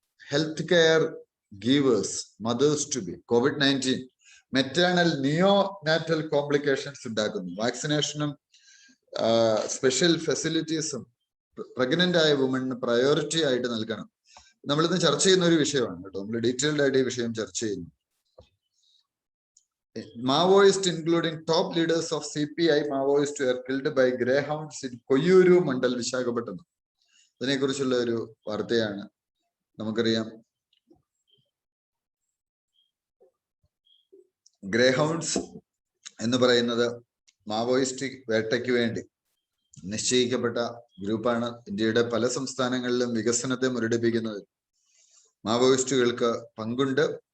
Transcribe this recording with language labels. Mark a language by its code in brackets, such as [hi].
[en] health care givers mothers to be COVID-19 maternal neonatal complications [ml] ഉണ്ടാക്കുന്നു. വാക്സിനേഷനും special ഫെസിലിറ്റീസും pregnant ആയ വുമണിന് പ്രയോറിറ്റി ആയിട്ട് നൽകണം. നമ്മളിന്ന് ചർച്ച ചെയ്യുന്ന ഒരു വിഷയമാണ് കേട്ടോ. നമ്മൾ ഡീറ്റെയിൽഡ് ആയിട്ട് ഈ വിഷയം ചർച്ച ചെയ്യുന്നു. [en] Maoists including top leaders of CPI Maoists were killed by greyhounds in Koyuru mandal, Visakhapatnam. [ml] അതിനെക്കുറിച്ചുള്ള ഒരു വാർത്തയാണ്. നമുക്കറിയാം ഗ്രേഹൗണ്ട്സ് എന്ന് പറയുന്നത് മാവോയിസ്റ്റ് വേട്ടയ്ക്ക് വേണ്ടി നിശ്ചയിക്കപ്പെട്ട ഗ്രൂപ്പാണ്. ഇന്ത്യയുടെ പല സംസ്ഥാനങ്ങളിലും വികസനത്തെ മുരടിപ്പിക്കുന്നത് മാവോയിസ്റ്റുകൾക്ക് പങ്കുണ്ട്.